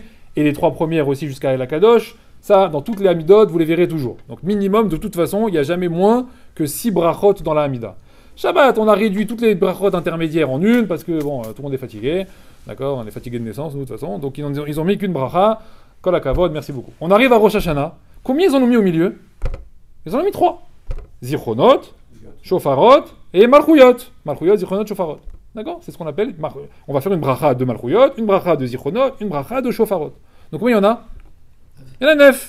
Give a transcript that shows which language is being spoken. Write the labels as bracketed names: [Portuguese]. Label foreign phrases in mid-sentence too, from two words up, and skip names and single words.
[French] Et les 3 premières aussi jusqu'à la Kadosh. Ça, dans toutes les Hamidot, vous les verrez toujours. Donc minimum, de toute façon, il n'y a jamais moins que 6 brachot dans la Hamida. Shabbat, on a réduit toutes les brachot intermédiaires en une, parce que, bon, tout le monde est fatigué. D'accord? On est fatigué de naissance, nous, de toute façon. Donc ils ont mis qu'une bracha. [Hebrew] כל הכבוד, [French] merci beaucoup. On arrive à Rosh Hashanah. Combien ils en ont mis au milieu? Ils en ont mis 3. Zichronot, Shofarot et Malchuyot. Malchuyot, Zichronot, Shofarot. D'accord? C'est ce qu'on appelle... On va faire une bracha de Malchuyot, une bracha de Zichronot, une bracha de Shofarot. Donc combien il y en a? Il y en a 9.